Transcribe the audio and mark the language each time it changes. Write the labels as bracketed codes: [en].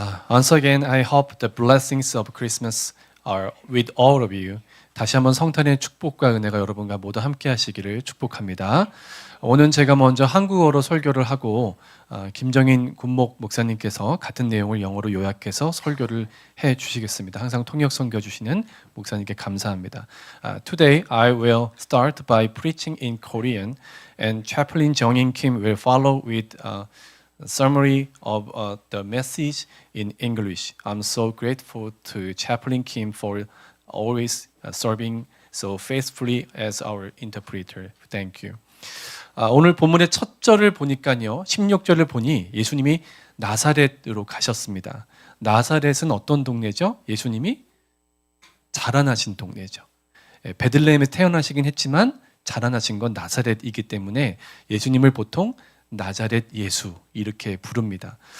[en] Once again, I hope the blessings of Christmas are with all of you. [ko] 다시 한번 성탄의 축복과 은혜가 여러분과 모두 함께 하시기를 축복합니다. 오늘 제가 먼저 한국어로 설교를 하고 김정인 군목 목사님께서 같은 내용을 영어로 요약해서 설교를 해 주시겠습니다. 항상 통역 선교 주시는 목사님께 감사합니다. [en] Today I will start by preaching in Korean and Chaplain Jongin Kim will follow with summary of the message in English. I'm so grateful to Chaplain Kim for always serving so faithfully as our interpreter. Thank you. [ko] 오늘 본문의 첫 절을 보니까요, 16절을 보니 예수님이 나사렛으로 가셨습니다. 나사렛은 어떤 동네죠? 예수님이 자라나신 동네죠. 베들레헴에 태어나시긴 했지만 자라나신 건 나사렛이기 때문에 예수님을 보통 나자렛 예수 이렇게 부릅니다.